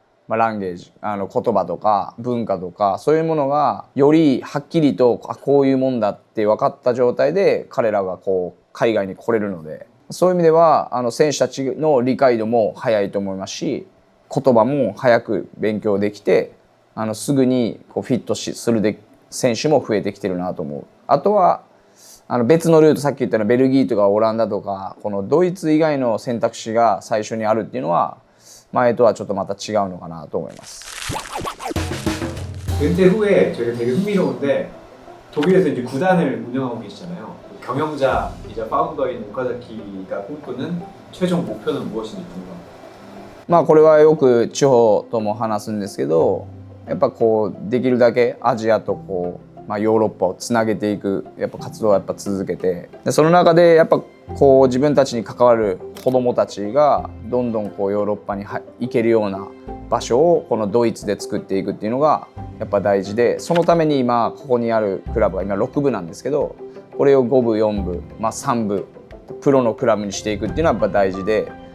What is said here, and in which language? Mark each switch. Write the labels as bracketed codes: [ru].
[ja] ランゲージ言葉とか文化とかそういうものがよりはっきりとこういうもんだって分かった状態で彼らが海外に来れるので、そういう意味では選手たちの理解度も早いと思いますし、言葉も早く勉強できてすぐにフィットする選手も増えてきてるなと思う。あとは別のルート、さっき言ったようなベルギーとかオランダとかこのドイツ以外の選択肢が最初にあるっていうのは前とはちょっとまた違うのかなと思います。 [ko] 은퇴 후에 저희가 되게 흥미로운데 독일에서 이제 구단을 운영하고 계시잖아요. 경영자이자 파운더인 오카자키가 꿈꾸는 최종 목표는 무엇인지 궁금합니다. [ja] これはよく地方とも話すんですけど、やっぱできるだけアジアとヨーロッパをつなげていくやっぱ活動をやっぱ続けて、でその中でやっぱ自分たちに関わる子どもたちがどんどんヨーロッパに行けるような場所をこのドイツで作っていくっていうのがやっぱ大事で、そのために今ここにあるクラブは今6部なんですけど、これを5部4部、3部プロのクラブにしていくっていうのはやっぱ大事で、